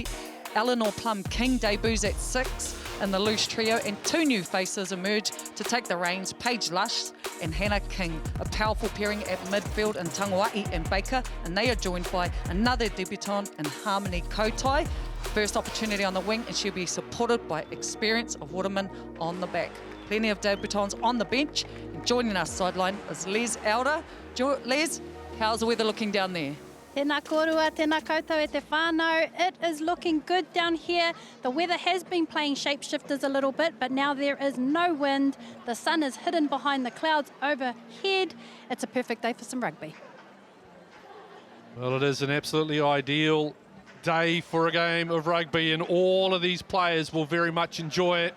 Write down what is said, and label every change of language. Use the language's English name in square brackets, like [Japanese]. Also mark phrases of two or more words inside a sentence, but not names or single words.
[English] Eleanor Plum-King debuts at 6 in the loose trio, and 2 new faces emerge to take the reins, Paige Lush and Hannah King, a powerful pairing at midfield in Tanguai and Baker, and they are joined by another debutante in Harmony Kotai. First opportunity on the wing, and she'll be supported by experience of Waterman on the back. Plenty of debutants on the bench, and joining us sideline is Les Elder. Les, how's the weather looking down there? [Māori] Tēnā korua, tēnā koutou e te whānau. [English] It is looking good down here. The weather has been playing shapeshifters a little bit, but now there is no wind. The sun is hidden behind the clouds overhead. It's a perfect day for some rugby. Well, it is an absolutely ideal day for a game of rugby, and all of these players will very much enjoy it.